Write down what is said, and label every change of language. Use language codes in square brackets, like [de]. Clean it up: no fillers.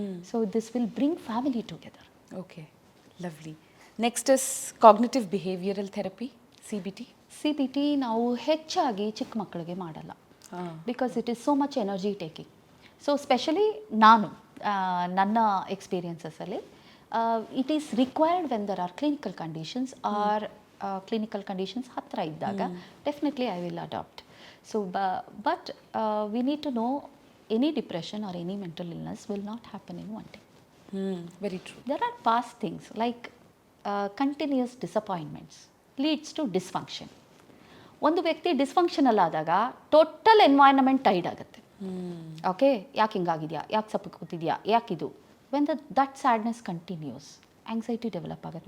[en] So this will bring family together. Okay, lovely. Next is cognitive behavioral therapy, CBT. [kn] ನಾವು ಹೆಚ್ಚಾಗಿ ಚಿಕ್ಕ ಮಕ್ಕಳಿಗೆ ಮಾಡಲ್ಲ, [en] Because it is so much energy taking. So specially [kn] ನಾನು ನನ್ನ ಎಕ್ಸ್ಪೀರಿಯನ್ಸಸಲ್ಲಿ [en] it is required when there are clinical conditions are clinical conditions [kn] ಹತ್ತಿರ ಇದ್ದಾಗ [en] Definitely I will adapt. So, but we need to know any depression or any mental illness will not happen in one day. Very true. There are past things like continuous disappointments leads to dysfunction. [kn] ಒಂದು ವ್ಯಕ್ತಿ dysfunctional ಆದಾಗ total environment Tide ಆಗುತ್ತೆ. Okay, ಯಾಕೆ ಹಿಂಗಾಗಿದೆಯಾ, ಯಾಕೆ ಸಪ್ಪು ಕೂತಿದೆಯಾ, ಯಾಕಿದು. [en] when that sadness continues, [kn] anxiety develop ಆಗುತ್ತೆ.